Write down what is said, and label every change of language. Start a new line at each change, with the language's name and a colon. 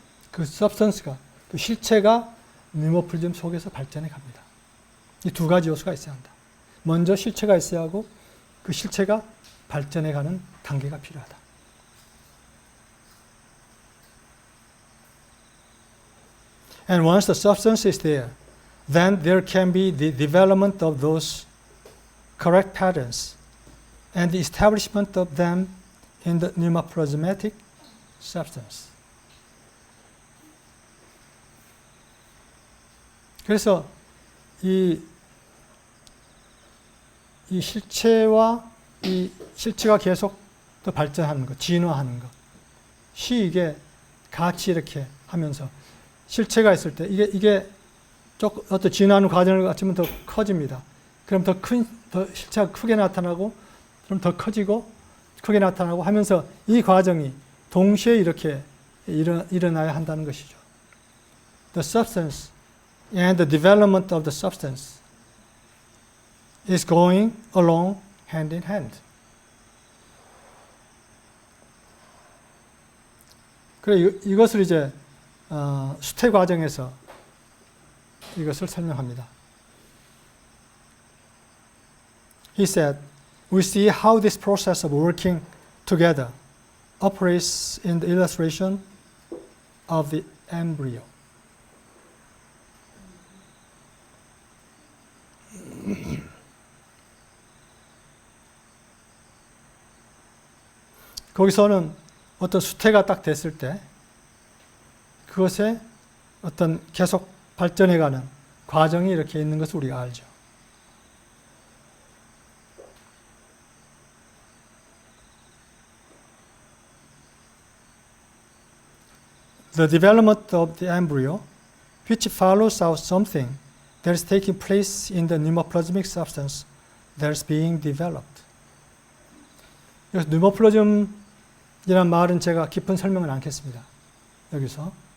Korean: 그 서브스턴스가, 그 실체가 뉴머플러즘 속에서 발전해 갑니다. 이 두 가지 요소가 있어야 한다. 먼저 실체가 있어야 하고 그 실체가 발전해 가는 단계가 필요하다.
English: And once the substance is there, then there can be the development of those correct patterns and the establishment of them in the pneumoplasmatic substance.
Korean: 그래서 이 실체가 계속 더 발전하는 것, 진화하는 것이 이게 같이 이렇게 하면서 실체가 있을 때 이게 어떤 진화하는 과정을 거치면 더 커집니다. 그럼 더 실체가 크게 나타나고, 그럼 더 커지고, 크게 나타나고 하면서 이 과정이 동시에 이렇게 일어나야 한다는 것이죠.
English: The substance and the development of the substance is going along hand in hand.
Korean: 그래 이것을 이제 수태 과정에서 이것을 설명합니다.
English: He said, we see how this process of working together operates in the illustration of the embryo.
Korean: 거기서는 어떤 수태가 딱 됐을 때 그것에 어떤 계속 발전해가는 과정이 이렇게 있는 것을 우리가 알죠.
English: The development of the embryo, which follows out something that is taking place in the pneumoplasmic substance that is being developed.
Korean: 그래서 pneumoplasm이라는 말은 제가 깊은 설명을 않겠습니다. 여기서.